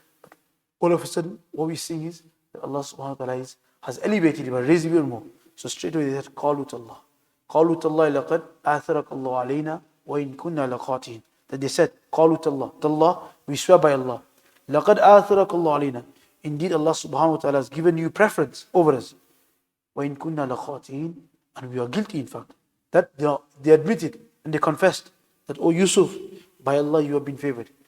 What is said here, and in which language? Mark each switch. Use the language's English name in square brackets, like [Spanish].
[English] But all of a sudden, what we're seeing is that Allah subhanahu wa ta'ala has elevated him and raised him even more. So straight away they said, [Arabic] قَالُوا تَاللَّهِ قَالُوا تَاللَّهِ لَقَدْ آثَرَكَ اللَّهُ عَلَيْنَا وَإِن كُنَّا لَخَاطِئِينَ. [English] That they said, [Arabic] قَالُوا تَاللَّهِ [English] Tallah, we swear by Allah. [Arabic] لَقَدْ آثَرَكَ اللَّهُ عَلَيْنَا. [English] Indeed, Allah subhanahu wa ta'ala has given you preference over us. [Arabic] وَإِن كُنَّا لَخَاطِئِينَ. [English] And we are guilty, in fact. That they admitted and they confessed that, oh Yusuf, by Allah you have been favored.